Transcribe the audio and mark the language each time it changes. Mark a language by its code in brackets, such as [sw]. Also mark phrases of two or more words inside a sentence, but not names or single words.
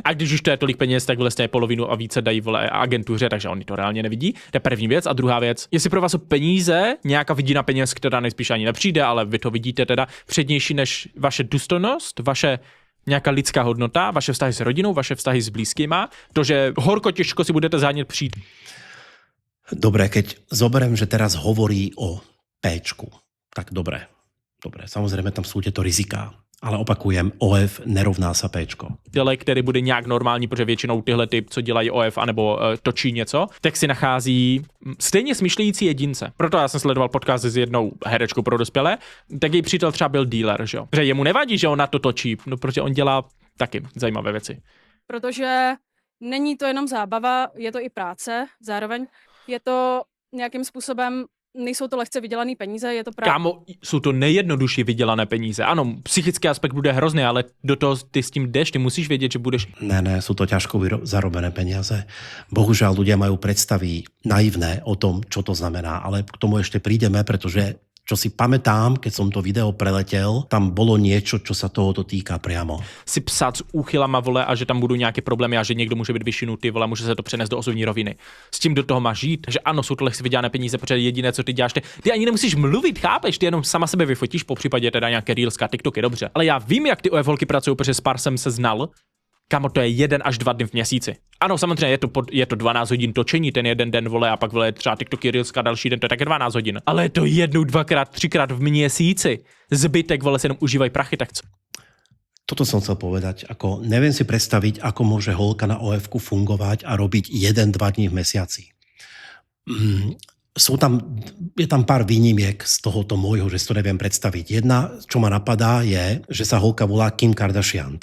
[cs] A když už to je tolik peněz, tak vlastně polovinu a více dají, vole, agentuře, takže oni to reálně nevidí. To je první věc. A druhá věc, jestli pro vás jsou peníze, nějaká vidina peněz, která nejspíš ani nepřijde, ale vy to vidíte teda přednější než vaše důstojnost, vaše nějaká lidská hodnota, vaše vztahy s rodinou, vaše vztahy s blízkýma, to, že horko těžko si budete zánět přijít. [sk] Dobre, keď zoberiem, že teraz hovorí o Péčku, tak dobre. Samozrejme tam sú tieto riziká, ale opakujem, OF nerovná sa Péčko. [cs] Těle, který bude nějak normální, protože většinou tyhle typ, co dělají OF anebo točí něco, tak si nachází stejně smýšlející jedince. Proto já jsem sledoval podcast s jednou herečkou pro dospělé, tak její přítel třeba byl dealer, že jo. Že jemu nevadí, že on na to točí, no protože on dělá taky zajímavé věci. Protože není to jenom zábava, je to i práce zároveň. Je to nějakým způsobem, nejsou to lehce vydělané peníze, je to právě... Kámo, jsou to nejjednodušší vydělané peníze. Ano, psychický aspekt bude hrozný, ale do toho ty s tím jdeš, ty musíš vědět, že budeš... [sk] Ne, sú to ťažko zarobené peniaze. Bohužiaľ, ľudia majú predstavy naivné o tom, čo to znamená, ale k tomu ešte prídeme, pretože čo si pamätám, keď som to video preletel, tam bolo niečo, čo sa tohoto týka priamo. [cs] Si psát s úchylama, vole, a že tam budou nějaké problémy a že někdo může být vyšinutý, vole, může se to přenést do osobní roviny. S tím do toho máš žít, že ano, jsou to lehce vydělané peníze, protože jediné, co ty děláš, ty ani nemusíš mluvit, chápeš, ty jenom sama sebe vyfotíš, po případě teda nějaké reelská TikToky, dobře. Ale já vím, jak ty OF holky pracují, protože s pár jsem se znal. Kamo, to je 1 až 2 dny v měsíci. Ano, samozřejmě je to 12 hodin točení ten jeden den, vole, a pak, vole, třeba TikToky, reelska, další den, to je také 12 hodin. Ale je to 1, 2, 3krát v měsíci. Zbytek, vole, se jenom užívají prachy, tak co? [sk] Toto som chcel povedať, ako neviem si predstaviť, ako môže holka na OF-ku fungovať a robiť 1-2 dní v mesiaci. Je tam pár výnimiek z tohoto môjho, že si to neviem predstaviť. Jedna, čo ma napadá, je, že sa holka volá Kim Kardashian.